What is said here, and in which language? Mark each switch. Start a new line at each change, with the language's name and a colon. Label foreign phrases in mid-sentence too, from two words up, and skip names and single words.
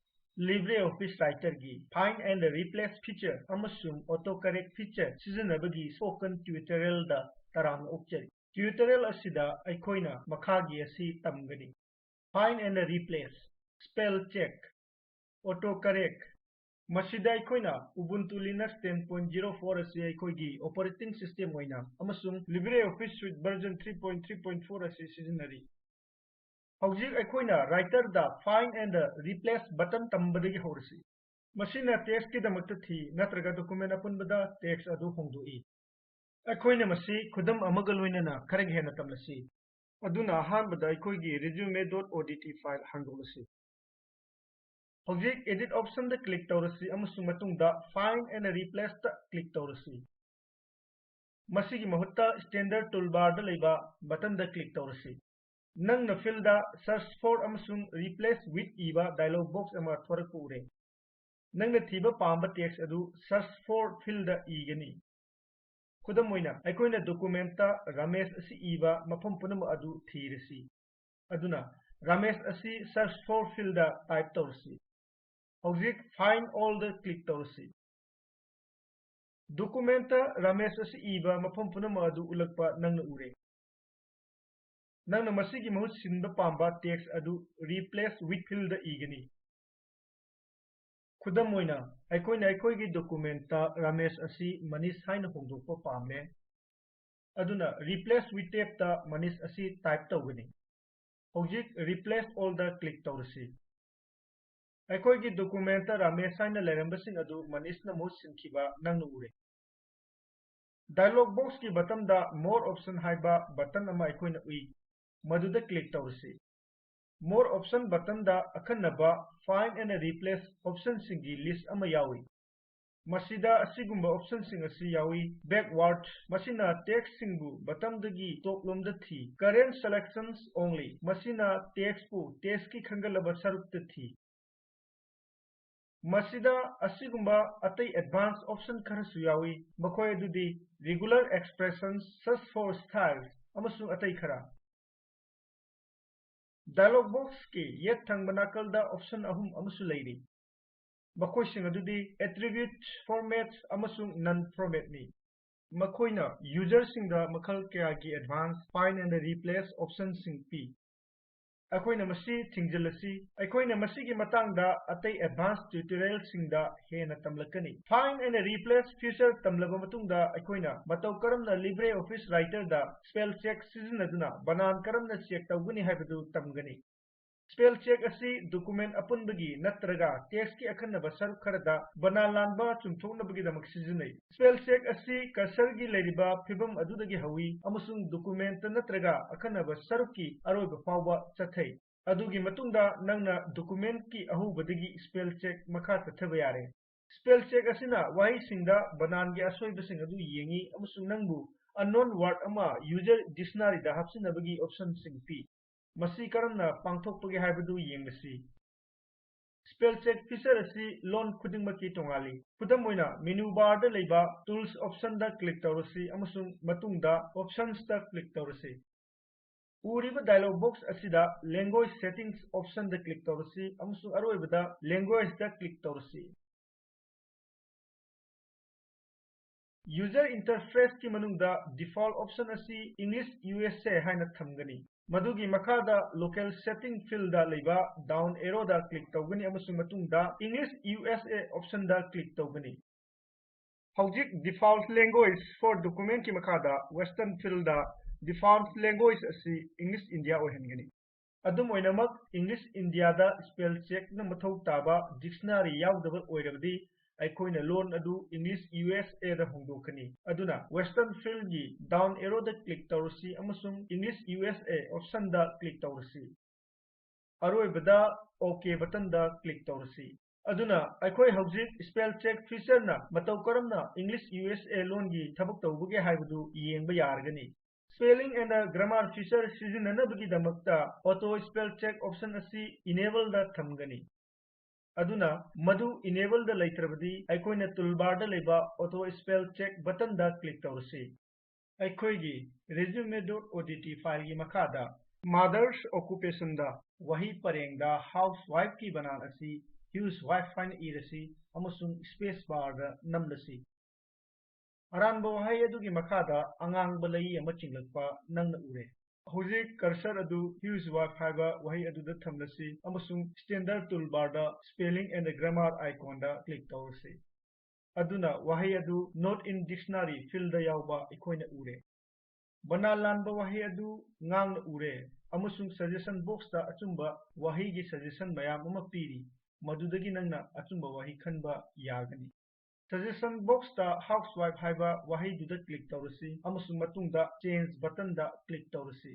Manipuri: LibreOffice Writer gi
English: Find and Replace feature
Manipuri: amasung
English: autocorrect feature
Manipuri: sizinabagi
English: spoken tutorial
Manipuri: da taram okjari. Tutorial asida aikoina makhagi asi tamgani.
English: Find and Replace, Spell Check, Autocorrect.
Manipuri: Masida aikoina Ubuntu Linux 10.04 asi aikoigi
English: operating system
Manipuri: oina amasung LibreOffice Suite version 3.3.4 asi sizinari. Howjik aikoina writer da
English: find and replace button
Manipuri: tambadagi horasi. Masina text ki damakta thi natraga document apunbada text adu hongdoi. Aikoina masi khudam amagaloina na kharag hena tamlasi. Aduna ahanbada aikoigi resume.odt file hangolasi. Howjik
English: edit option
Manipuri: da click tawrasi amasung matungda
English: find and replace
Manipuri: da click tawrasi. Masigi mahutta
English: standard toolbar
Manipuri: da leiba button da click tawrasi. Nang na field da
English: search for
Manipuri: amasung
English: replace with
Manipuri: iba
English: dialog box
Manipuri: ama thorak ure. Nang na thiba pamba text adu
English: search for field
Manipuri: da igani. Khudam moina aikoina document ta Ramesh asi iba mafam punam adu thirasi. Aduna Ramesh asi
English: search for field
Manipuri: da type tawrasi. Howjik
English: find all
Manipuri: the click tawrasi. Document ta Ramesh asi iba mafam punam adu ulakpa nang na ure. Nang na masigi mahut sinba pamba text adu
English: replace with field
Manipuri: da igani. Khudam moina aikoigi document ta Ramesh asi Manish haina hongdokpa pame. Aduna
English: replace with tab
Manipuri: ta Manish asi type tawgani. Howjik
English: replace all
Manipuri: the click tawrasi. Aikoigi document ta Ramesh haina lerambasing adu Manish na mohut sinkhiba nang na ure.
English: Dialog box
Manipuri: ki button da
English: more option
Manipuri: haiba button ama aikoina ui. Maduda click tawrasi.
English: More option button
Manipuri: da akhanaba
English: find and replace option
Manipuri: singi list ama yawi. Masida asigumba option sing asi yawi backward masina text singu button dagi top lom da thi
English: current selections only
Manipuri: masina text pu text ki khangalaba saruk da thi. Masida asigumba atai
English: advanced option
Manipuri: kharasu yawi makhoi adudi
English: regular expressions search for styles
Manipuri: amasung atai khara.
English: Dialog box
Manipuri: ki yet thang banakal da option ahum amasu leiri. Makhoi sing adudi
English: attribute formats
Manipuri: amasung
English: non format
Manipuri: ni. Makhoina user sing da makhal kaya ki
English: advance find and replace option
Manipuri: sing pi. Akoina masi thingjalasi akoina masi ki matang da atai
English: advanced tutorial
Manipuri: sing da hena tamlakani.
English: Find and replace feature
Manipuri: tamlaba matung da akoina matau karamna LibreOffice Writer da
English: spell check
Manipuri: sizinaduna banan karamna check tawguni haibadu tamgani.
English: Spell check
Manipuri: asi document apunbagi natraga text ki akhanaba saruk kharada banan lanba chumthoknabagi damak sizinai.
English: Spell check
Manipuri: asi cursor gi leiriba phibam adudagi hawi amasung document natraga akhanaba saruk ki aroiba fawba chathai. Adugi matungda nangna document ki ahubadagi
English: spell check
Manipuri: makha tathaba yare.
English: Spell check
Manipuri: asina wahi singda banan gi asoiba sing adu yengi amasung nangbu
English: unknown word
Manipuri: ama
English: user dictionary
Manipuri: da hapsinabagi option sing pi. Masi karamna pangthokpagi haibadu yengasi.
English: Spell check feature
Manipuri: asi lon khudingmaki tongali. Khudam moina
English: menu bar
Manipuri: da leiba
English: tools option
Manipuri: da click tawrasi amasung matungda options da click tawrasi. Uriba
English: dialog box
Manipuri: asida
English: language settings option
Manipuri: da click tawrasi amasung aroibada language da click tawrasi.
English: User interface
Manipuri: ki manungda
English: default option
Manipuri: asi
English: English USA
Manipuri: haina thamgani. Madugi makada
English: local setting field
Manipuri: da leiba
English: down arrow
Manipuri: da click tawgani amasung matungda
English: English USA option
Manipuri: da click tawgani. Howjik
English: default language for document
Manipuri: ki makada
English: western field
Manipuri: da
English: default language
Manipuri: asi
English: English India
Manipuri: ohengani. Adum oinamak
English: English India
Manipuri: da
English: spell check
Manipuri: na mathau taba dictionary yaudaba oirabadi aikoina loan adu
English: English USA
Manipuri: da hongdokani. Aduna
English: western field
Manipuri: gi
English: down arrow
Manipuri: da click tawrasi amasung
English: English USA option
Manipuri: da click tawrasi. Aroibada
English: OK button
Manipuri: da click tawrasi. Aduna aikoi howjik
English: spell check feature
Manipuri: na matau karamna
English: English USA
Manipuri: loan gi thabak tawbage haibadu yengba yargani.
English: Spelling and grammar feature
Manipuri: sizinanabagi damakta
English: auto spell check option
Manipuri: asi enable da thamgani. Aduna madu enable da laitrabadi aikoina toolbar da leiba
English: auto spell check button
Manipuri: da click tawrasi. Aikoigi resume.odt file gi makada
English: Mother's occupation
Manipuri: da wahi pareng da housewife ki banan asi housewife haina irasi amasung
English: space bar
Manipuri: da namlasi. Aranba wahi adugi makhada angang balai ama chinglakpa nangna ure. Hujik cursor adu housewife haiba wahi aduda thamlasi amasung
English: standard toolbar
Manipuri: da
English: spelling and grammar icon
Manipuri: da click tawrasi. Aduna wahi adu
English: not in dictionary field
Manipuri: da yauba ikoina ure. Bana lanba wahi adu ngang ure amusung
English: suggestion box
Manipuri: da achumba wahi gi suggestion mayam ama piri madudagi nangna achumba wahi khanba yagani.
English: Suggestion box
Manipuri: da housewife haiba wahi duda click tawrasi amusung matungda
English: change button
Manipuri: da click tawrasi.